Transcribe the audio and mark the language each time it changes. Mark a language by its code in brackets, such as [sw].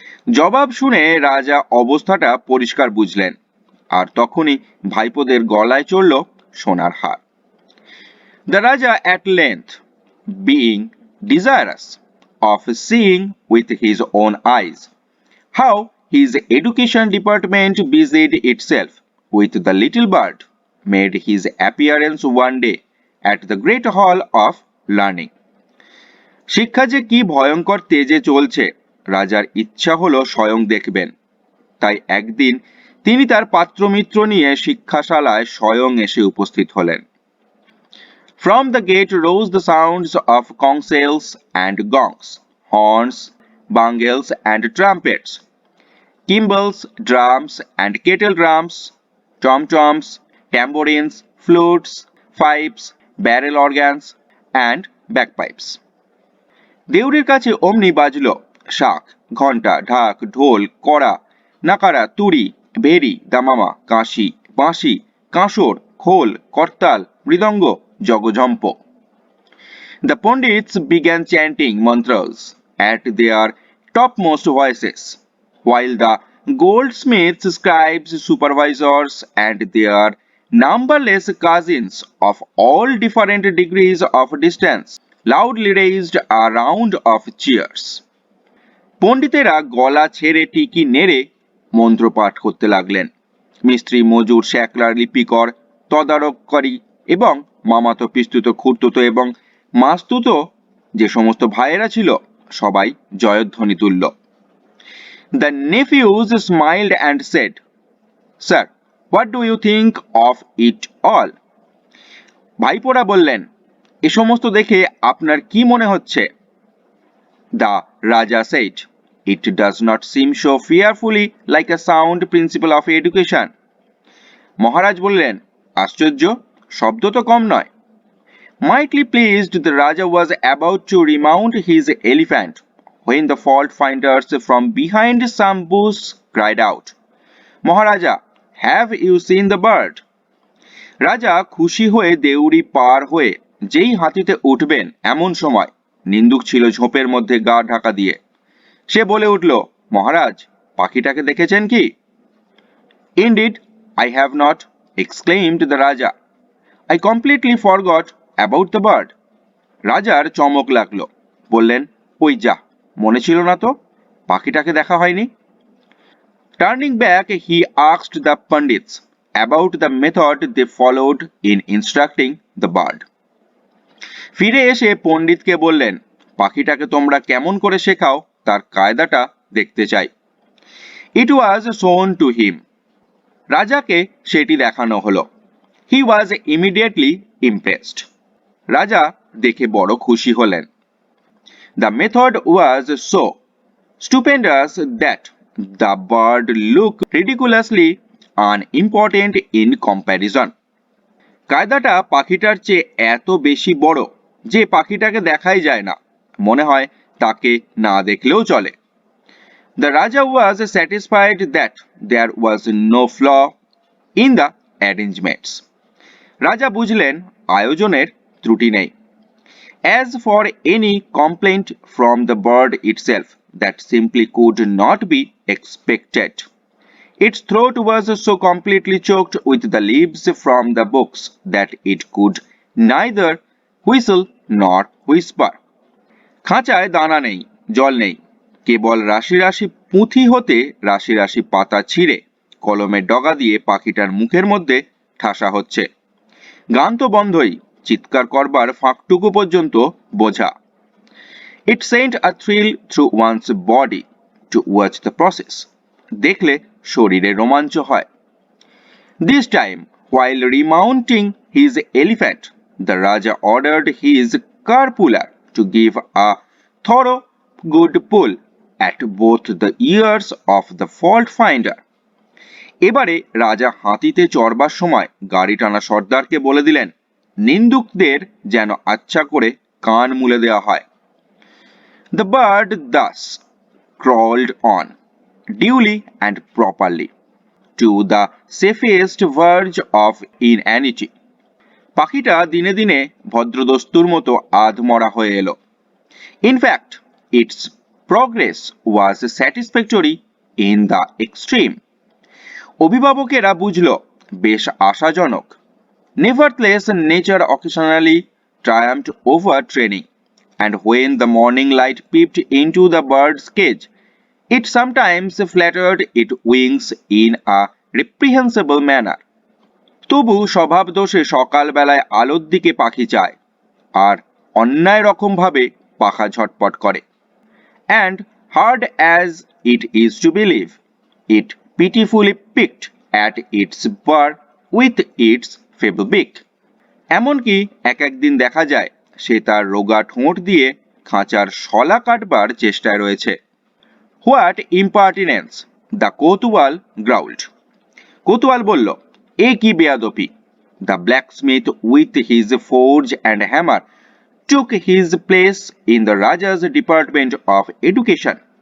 [bn] জবাব শুনে রাজা অবস্থাটা পরিষ্কার বুঝলেন, আর তখনই ভাইপোদের গলায় চড়ল সোনার হার। [en] The Raja at length, being desirous of seeing with his own eyes how his education department busied itself with the little bird, made his appearance one day at the great hall of learning. [bn] শিক্ষা যে কি ভয়ঙ্কর তেজে চলছে, রাজার ইচ্ছা হলো স্বয়ং দেখবেন। তাই একদিন তিনি তার পাত্রমিত্র নিয়ে শিক্ষাশালায় স্বয়ং এসে উপস্থিত হলেন। [en] From the gate rose the sounds of conch shells and gongs, horns, bangles and trumpets, cymbals, drums and kettle drums, tom-toms, tambourines, flutes, pipes, barrel organs and bagpipes. [bn] দেউড়ির কাছে অমনি বাজল শাঁখ, ঘণ্টা, ঢাক, ঢোল, কড়া, নাকারা, তুড়ি, ভেরি, দামামা, কাঁসি, বাঁশি, কাঁসর, খোল, করতাল, মৃদঙ্গ, জগঝম্প। [en] The pundits began chanting mantras at their topmost voices, while the goldsmiths, scribes, supervisors, and their numberless cousins of all different degrees of distance loudly raised a round of cheers. [bn] পণ্ডিতেরা গলা ছেড়ে টিকি নেড়ে মন্ত্রপাঠ করতে লাগলেন। মিস্ত্রি, মজুর, শেখরা, লিপিকর, তদারককারী এবং মামাতো, পিস্তুতো, খুড়তুতো এবং মাস্তুতো যে সমস্ত ভাইয়েরা ছিল, সবাই জয়ধ্বনি তুলল। [en] The nephews smiled and said, "Sir, what do you think of it all?" [bn] ভাইপোরা বললেন, এ সমস্ত দেখে আপনার কি মনে হচ্ছে? [en] The Raja said, "It does not seem so fearfully like a sound principle of education." [bn] মহারাজ বললেন, আশ্চর্য, শব্দ তো কম নয়। [en] Mightily pleased, the Raja was about to remount his elephant when the fault finders from behind some bush cried out, "Maharaja, have you seen the bird?" [bn] রাজা খুশি হয়ে দেউড়ি পার হয়ে যেই হাতিতে উঠবেন এমন সময় নিন্দুক ছিল ঝোপের মধ্যে গা ঢাকা দিয়ে। সে বলে উঠল, মহারাজ, পাখিটাকে দেখেছেন কি? [en] Indeed, I have not, exclaimed the Raja. I completely forgot about the bird. [bn] রাজার চমক লাগলো। বললেন, ওই যা, মনে ছিল না তো, পাখিটাকে দেখা হয়নি। [en] Turning back, he asked the Pandits about the method they followed in instructing the bird. [bn] ফিরে এসে পণ্ডিতকে বললেন, পাখিটাকে তোমরা কেমন করে শেখাও তার কায়দাটা দেখতে চাই। [en] It was shown to him. [bn] রাজাকে সেটি দেখানো হলো। [en] He was immediately impressed. [bn] রাজা দেখে বড় খুশি হলেন। [en] The method was so stupendous that the bird looked ridiculously unimportant in comparison. [bn] কায়দাটা পাখিটার চেয়ে এত বেশি বড় যে পাখিটাকে দেখাই যায় না, মনে হয় তাকে না দেখলেও চলে। [en] The Raja was satisfied that there was no flaw in the arrangements. [bn] রাজা বুঝলেন আয়োজনের ত্রুটি নেই। [en] As for any complaint from the bird itself, that simply could not be expected. Its throat was so completely choked with the leaves from the books that it could neither whistle nor whisper. [bn] খাঁচায় দানা নেই, জল নেই, কেবল রাশি রাশি পুঁথি হতে রাশি রাশি পাতা ছিঁড়ে কলমের ডগা দিয়ে পাখিটার মুখের মধ্যে ঠাসা হচ্ছে। গান তো বন্ধই, চিৎকার করবার ফাঁকটুকু পর্যন্ত বোঝা। [en] It sent a thrill through one's body to watch the process. [bn] দেখলে শরীরে রোমাঞ্চ হয়। [en] This time, while remounting his elephant, the Raja ordered his car puller to give a thorough good pull at both the ears of the fault finder. [bn] এবারে রাজা হাতিতে চড়বার সময় গাড়ি টানা সর্দারকে বলে দিলেন, নিন্দুকদের যেন আচ্ছা করে কান মুলে দেওয়া হয়। [en] The bird thus crawled on, duly and properly, to the safest verge of inanity. [bn] পাখিটা দিনে দিনে ভদ্রদস্তুর মতো আধমরা হয়ে এলো। [en] In fact, its progress was satisfactory in the extreme. [bn] অভিভাবকেরা বুঝল বেশ আশাজনক। [en] Nevertheless, nature occasionally triumphed over training, and when the morning light peeped into the bird's cage, it sometimes fluttered its wings in a reprehensible manner. [bn] তবু স্বভাব দোষে সকালবেলায় আলোর দিকে পাখি চায়, আর অন্যায় রকমভাবে পাখা ঝটপট করে। [en] And hard as it is to believe, it pitifully picked at its burr with its feeble beak. [bn] এমনকি এক একদিন দেখা যায় সে তার রোগা ঠোঁট দিয়ে খাঁচার শলা কাটবার চেষ্টায় রয়েছে। [en] What impertinence! The kotwal growled. [bn] কোতোয়াল বলল, এ কি বেয়াদপি! [en] The blacksmith with his forge and hammer took his place in the Raja's department of education.